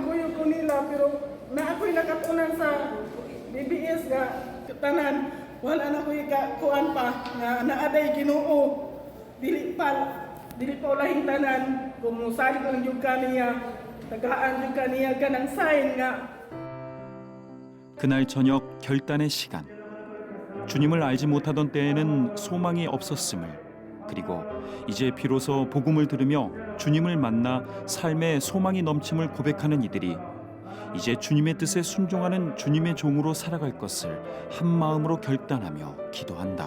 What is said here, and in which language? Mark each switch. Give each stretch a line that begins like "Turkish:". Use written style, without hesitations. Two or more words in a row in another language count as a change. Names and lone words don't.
Cebuano: ko ko nila pero na ako'y nakatunan sa BBS nga tanan wala na ko kuan pa nga naaday Ginoo dili pa ulahing tanan kung musali ko ng kaniya tagaan yung kaniya ganang sign nga.
Korean: 그날 저녁 결단의 시간. 주님을 알지 못하던 때에는 소망이 없었음을 그리고 이제 비로소 복음을 들으며 주님을 만나 삶의 소망이 넘침을 고백하는 이들이 이제 주님의 뜻에 순종하는 주님의 종으로 살아갈 것을 한 마음으로 결단하며 기도한다.